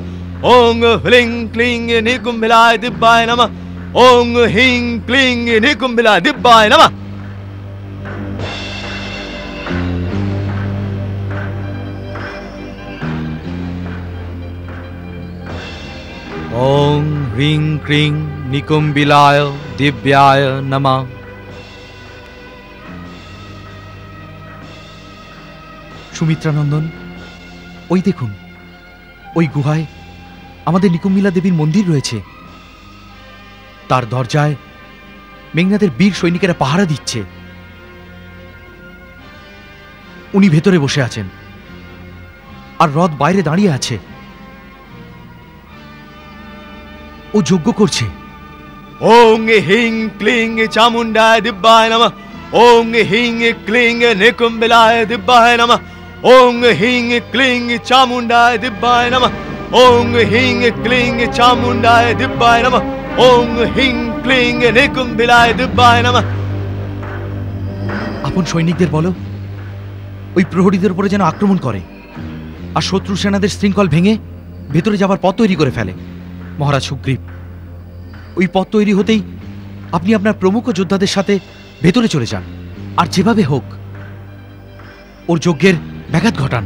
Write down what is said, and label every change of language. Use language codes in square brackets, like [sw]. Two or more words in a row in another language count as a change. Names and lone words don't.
[sa] ॐ ह्लिंग क्लिंग निकुम्बिलाय दिब्बाय नमः. ॐ ह्लिंग क्लिंग निकुम्बिलाय दिब्बाय नमः. ওং হ্রিং ক্রিং নিকুম্বিলায় দিব্যায় নমঃ। [bn] সুমিত্রানন্দন, ওই দেখুন, ওই গুহায় আমাদের নিকুম্বিলা দেবীর মন্দির রয়েছে। তার দরজায় মেঘনাদের বীর সৈনিকেরা পাহারা দিচ্ছে। উনি ভেতরে বসে আছেন আর রথ বাইরে দাঁড়িয়ে আছে। ও যজ্ঞ করছে। [sa] ॐ ह्लिंग क्लिंग चामुण्डाय दिब्बाय नमः. ॐ ह्लिंग क्लिंग निकुम्बिलाय दिब्बाय नमः. ॐ ह्लिंग क्लिंग चामुण्डाय दिब्बाय नमः. ॐ ह्लिंग क्लिंग चामुण्डाय दिब्बाय नमः. ॐ ह्लिंग क्लिंग निकुम्बिलाय दिब्बाय नमः. [bn] আপন সৈনিকদের বলো ওই প্রহরীদের উপরে যেন আক্রমণ করে আর শত্রু সেনাদের শৃঙ্খল ভেঙে ভেতরে যাবার পথ তৈরি করে ফেলে। মহারাজ সুগ্রীব, ওই পথ তৈরি হতেই আপনি আপনার প্রমুখ যোদ্ধাদের সাথে ভেতরে চলে যান আর যেভাবে হোক ওর যজ্ঞের ব্যাঘাত ঘটান।